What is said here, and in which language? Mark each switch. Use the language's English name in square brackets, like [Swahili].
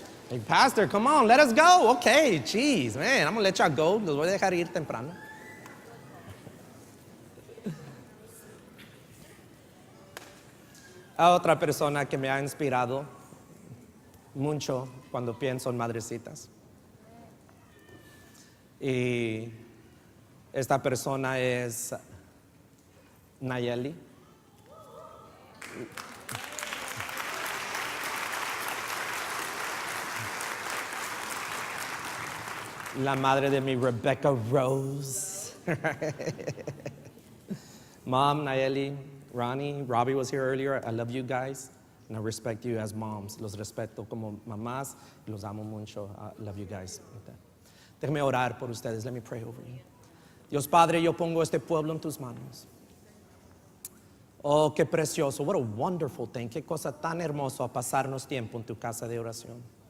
[English] Hey, pastor, come on, let us go. Okay, jeez, man, I'm gonna let y'all go. [Spanish] Los voy a dejar ir temprano. A otra persona que me ha inspirado mucho cuando pienso en madrecitas. Y esta persona es Nayeli. La madre de mi Rebecca Rose. [English] Mom, Nayeli, Ronnie, Robbie was here earlier. I love you guys and I respect you as moms. [Spanish] Los respeto como mamás y los amo mucho. [English] I love you guys. [Spanish] Déjame orar por ustedes. [English] Let me pray over you. [Spanish] Dios Padre, yo pongo este pueblo en tus manos. Oh, qué precioso. [English] What a wonderful thing. [Spanish] Qué cosa tan hermosa a pasarnos tiempo en tu casa de oración.